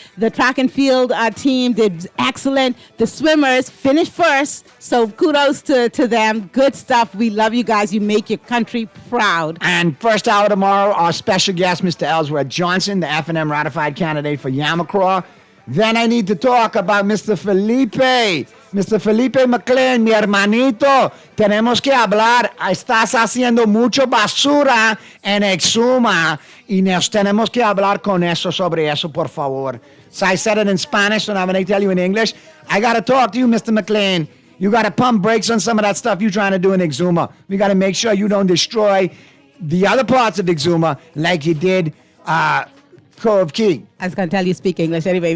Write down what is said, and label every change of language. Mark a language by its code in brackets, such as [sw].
[en] The track and field team did excellent. The swimmers finished first. So kudos to them. Good stuff. We love you guys. You make your country proud. And first hour tomorrow, our special guest, Mr. Ellsworth Johnson, the FNM ratified candidate for Yamacraw. Then I need to talk about Mr. Felipe. Mr. [es] Felipe McLean, mi hermanito, tenemos que hablar. Estás haciendo mucho basura en Exuma y nos tenemos que hablar con eso sobre eso, por favor. [en] So I said it in Spanish, so now when I tell you in English, I got to talk to you, Mr. McLean. You got to pump brakes on some of that stuff you're trying to do in Exuma. We got to make sure you don't destroy the other parts of Exuma like you did Cove Key. I was going to tell you speak English anyway.